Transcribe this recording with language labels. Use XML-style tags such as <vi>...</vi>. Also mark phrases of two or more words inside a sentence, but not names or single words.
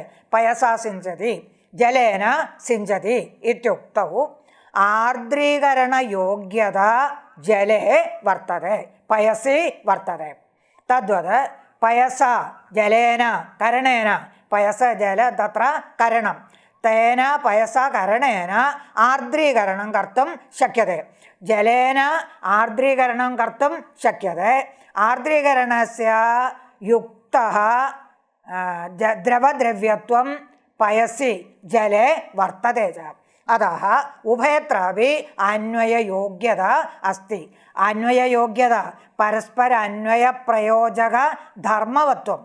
<sa>पयसा सिञ्चति, जलेन सिञ्चति इत्युक्तौ आर्द्रीकरणयोग्यता जले वर्तते, पयसि वर्तते. तद्वत् पयसा जलेन करणेन, पयस जल तत्र करणं, तेन पयसा करणेन आर्द्रीकरणं कर्तुं शक्यते. जलेन आर्द्रीकरणं कर्तुं शक्यते. ആർദ്രീകരണസ്യ യുക്തഃ ദ്രവദ്രവ്യത്വം പയസി ജലേ വർത്തതേ ച. അതः ഉഭയത്രാപി അന്വയയോഗ്യത അസ്തി. അന്വയയോഗ്യത പരസ്പര അന്വയപ്രയോജക ധർമ്മവത്വം.</sa>